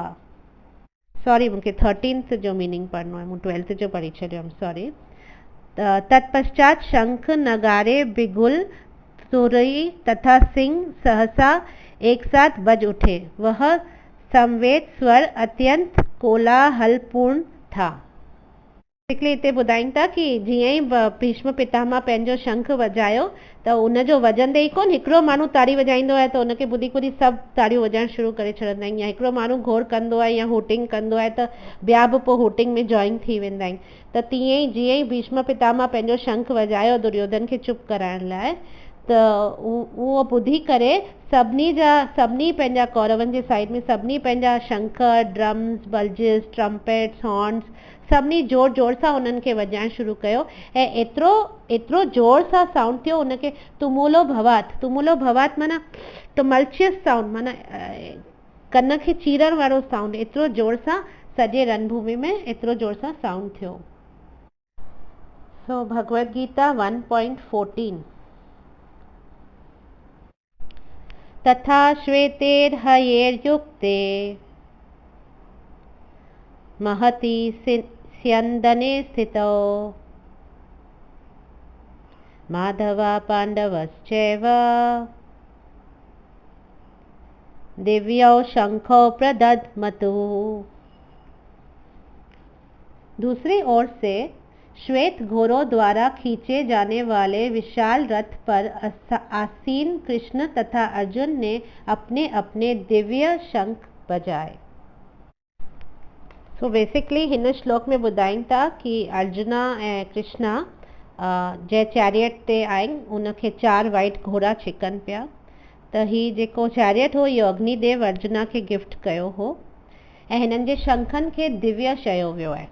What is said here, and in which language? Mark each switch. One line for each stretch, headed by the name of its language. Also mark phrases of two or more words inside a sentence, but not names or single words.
Sindhi: सॉरी, मूंखे 13th जो मीनिंग पढ़नो है, मूं 12th जो पढ़ी छॾियो, सॉरी।
Hindi: तत्पश्चात शंख नगारे बिगुल तुरई तथा सिंह सहसा एक साथ बज उठे। वह संवेद स्वर अत्यंत कोलाहलपूर्ण था।
Sindhi: बेसिकली हिते ॿुधाइनि था कि जीअं ई भीष्म पितामह पंहिंजो शंख वॼायो त उनजो वॼंदे ई कोन हिकिड़ो माण्हू ताड़ी वॼाईंदो आहे त उनखे ॿुधी ॿुधी सभु ताड़ियूं वॼाइण शुरू करे छॾंदा आहिनि, या हिकिड़ो माण्हू घोर कंदो आहे या हूटिंग कंदो आहे त ॿिया बि पोइ हूटिंग में जॉइन थी वेंदा आहिनि। त तीअं ई जीअं ई भीष्म पितामह पंहिंजो शंख वॼायो दुर्योधन खे चुप कराइण लाइ, त उहो ॿुधी करे सभिनी पंहिंजा कौरवनि जे साइड में सभिनी पंहिंजा शंख,
English: drums, bugles, trumpets, horns
Sindhi: सभिनी जोर जोर सां उन्हनि खे वॼाइण शुरू कयो ऐं एतिरो जोर सां साउंड थियो उनखे तुमुलो भवात माना
English: tumultuous sound,
Sindhi: माना कन खे चीरण वारो साउंड, एतिरो जोर सां सॼे रणभूमि में एतिरो जोर सां साउंड थियो।
Sanskrit: सो भगवद गीता 1.14 तथा श्वेतेर्हयेर्युक्ते महति स्यन्दने स्थितौ माधवा पाण्डवश्चैव दिव्यौ शंखौ प्रदध्मतुः।
Hindi: दूसरी ओर से श्वेत घोड़ों द्वारा खींचे जाने वाले विशाल रथ पर आसीन कृष्ण तथा अर्जुन ने अपने अपने दिव्य शंख बजाए।
Sindhi: सो बेसिकली हिन श्लोक में ॿुधाइनि था कि अर्जुना ऐं कृष्णा जंहिं चैरियट ते आहिनि उनखे 4 वाइट घोड़ा छिकनि पिया, त हीउ जेको चैरियट हो इहो अग्निदेव अर्जुना खे गिफ्ट कयो हो ऐं हिननि जे शंखनि खे दिव्य चयो वियो आहे।